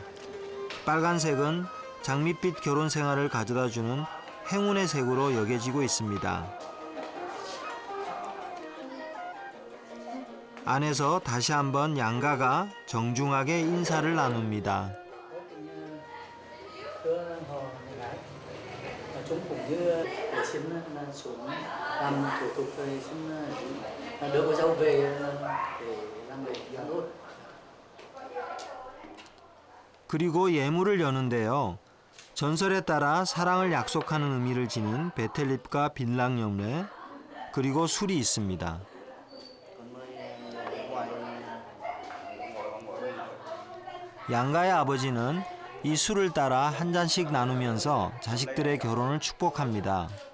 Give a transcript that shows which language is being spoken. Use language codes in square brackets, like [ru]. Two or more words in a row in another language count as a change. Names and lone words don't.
[ko] 빨간색은 장밋빛 결혼 생활을 가져다주는 행운의 색으로 여겨지고 있습니다. 안에서 다시 한번 양가가 정중하게 인사를 나눕니다. [vi] Chúng cũng như để xin xuống làm thủ tục rồi xin đưa cô dâu về để làm lễ dẫn hôn. [ko] 그리고 예물을 여는데요. 전설에 따라 사랑을 약속하는 의미를 지닌 베텔잎과 빌랑염례 그리고 술이 있습니다. 양가의 아버지는 이 술을 따라 한 잔씩 나누면서 자식들의 결혼을 축복합니다.